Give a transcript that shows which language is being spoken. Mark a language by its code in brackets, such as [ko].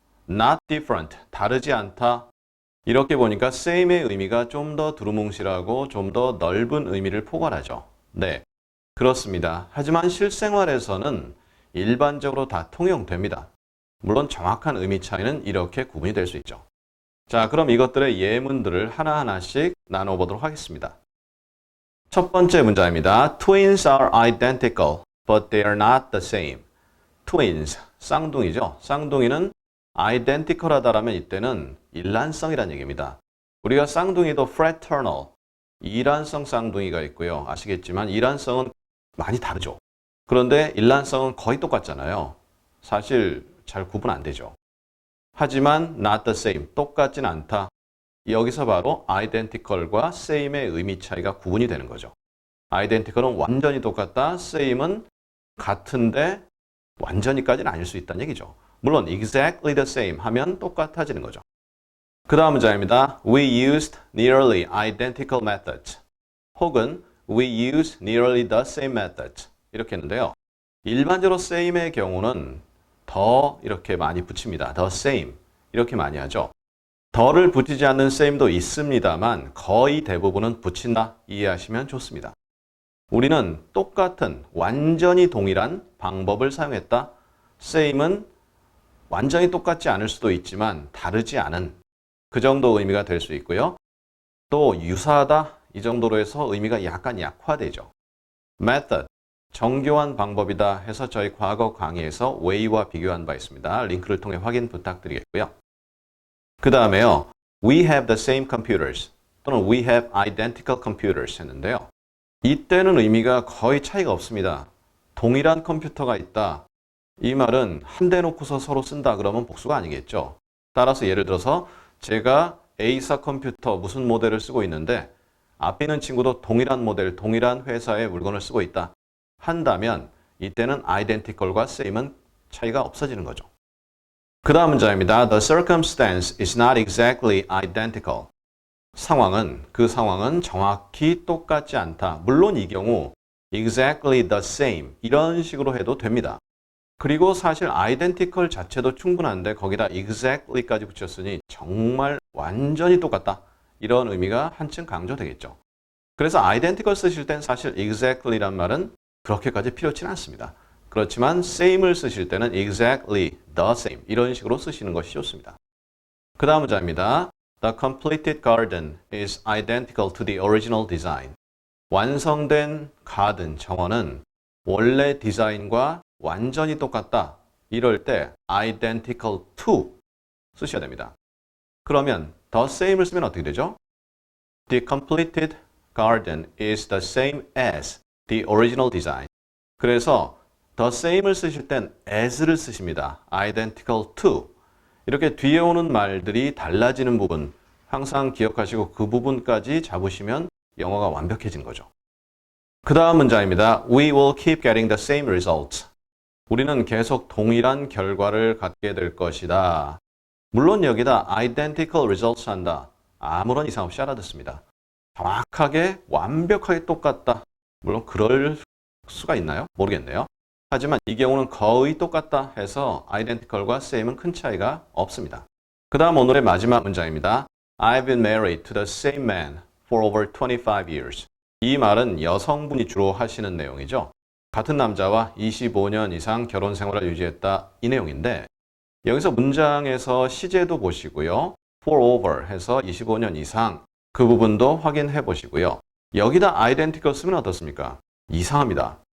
[en] not different, [ko] 다르지 않다. 이렇게 보니까 same의 의미가 좀 더 두루뭉실하고 좀 더 넓은 의미를 포괄하죠. 네, 그렇습니다. 하지만 실생활에서는 일반적으로 다 통용됩니다. 물론 정확한 의미 차이는 이렇게 구분이 될 수 있죠. 자, 그럼 이것들의 예문들을 하나하나씩 나눠보도록 하겠습니다. 첫 번째 문장입니다. [en] Twins are identical, but they are not the same. [ko] Twins, 쌍둥이죠. 쌍둥이는 identical하다라면 이때는 일란성이라는 얘기입니다. 우리가 쌍둥이도 fraternal, 이란성 쌍둥이가 있고요. 아시겠지만 이란성은 많이 다르죠. 그런데 일란성은 거의 똑같잖아요. 사실 잘 구분 안 되죠. 하지만 [en] not the same, [ko] 똑같진 않다. 여기서 바로 identical과 same의 의미 차이가 구분이 되는 거죠. identical은 완전히 똑같다, same은 같은데 완전히까지는 아닐 수 있다는 얘기죠. 물론 [en] exactly the same [ko] 하면 똑같아지는 거죠. 그 다음 문장입니다. [en] We used nearly identical methods. 혹은 we used nearly the same methods. [ko] 이렇게 했는데요. 일반적으로 same의 경우는 더 이렇게 많이 붙입니다. the same. 이렇게 많이 하죠. 더를 붙이지 않는 same도 있습니다만 거의 대부분은 붙인다. 이해하시면 좋습니다. 우리는 똑같은 완전히 동일한 방법을 사용했다. same은 완전히 똑같지 않을 수도 있지만 다르지 않은 그 정도 의미가 될 수 있고요. 또 유사하다 이 정도로 해서 의미가 약간 약화되죠. method, 정교한 방법이다 해서 저희 과거 강의에서 way와 비교한 바 있습니다. 링크를 통해 확인 부탁드리겠고요. 그 다음에요. [en] We have the same computers 또는 we have identical computers 했는데요. [ko] 이때는 의미가 거의 차이가 없습니다. 동일한 컴퓨터가 있다. 이 말은 한 대 놓고서 서로 쓴다 그러면 복수가 아니겠죠. 따라서 예를 들어서 제가 A사 컴퓨터 무슨 모델을 쓰고 있는데 앞에 있는 친구도 동일한 모델, 동일한 회사의 물건을 쓰고 있다 한다면 이때는 identical과 same은 차이가 없어지는 거죠. 그 다음 문장입니다. [en] The circumstance is not exactly identical. [ko] 그 상황은 정확히 똑같지 않다. 물론 이 경우 [en] exactly the same [ko] 이런 식으로 해도 됩니다. 그리고 사실 identical 자체도 충분한데 거기다 exactly까지 붙였으니 정말 완전히 똑같다. 이런 의미가 한층 강조되겠죠. 그래서 identical 쓰실 땐 사실 exactly란 말은 그렇게까지 필요치는 않습니다. 그렇지만 same을 쓰실 때는 [en] exactly the same [ko] 이런 식으로 쓰시는 것이 좋습니다. 그 다음 문장입니다. [en] The completed garden is identical to the original design. [ko] 완성된 가든 정원은 원래 디자인과 완전히 똑같다. 이럴 때 identical to 쓰셔야 됩니다. 그러면 the same을 쓰면 어떻게 되죠? [en] The completed garden is the same as the original design. [ko] 그래서 the same을 쓰실 땐 as를 쓰십니다. [en] identical to. [ko] 이렇게 뒤에 오는 말들이 달라지는 부분 항상 기억하시고 그 부분까지 잡으시면 영어가 완벽해진 거죠. 그 다음 문장입니다. [en] We will keep getting the same results. [ko] 우리는 계속 동일한 결과를 갖게 될 것이다. 물론 여기다 identical results 한다. 아무런 이상 없이 알아듣습니다. 정확하게 완벽하게 똑같다. 물론 그럴 수가 있나요? 모르겠네요. 하지만 이 경우는 거의 똑같다 해서 identical과 same은 큰 차이가 없습니다. 그 다음 오늘의 마지막 문장입니다. [en] I've been married to the same man for over 25 years. [ko] 이 말은 여성분이 주로 하시는 내용이죠. 같은 남자와 25년 이상 결혼 생활을 유지했다 이 내용인데 여기서 문장에서 시제도 보시고요. for over 해서 25년 이상 그 부분도 확인해 보시고요. 여기다 identical 쓰면 어떻습니까? 이상합니다.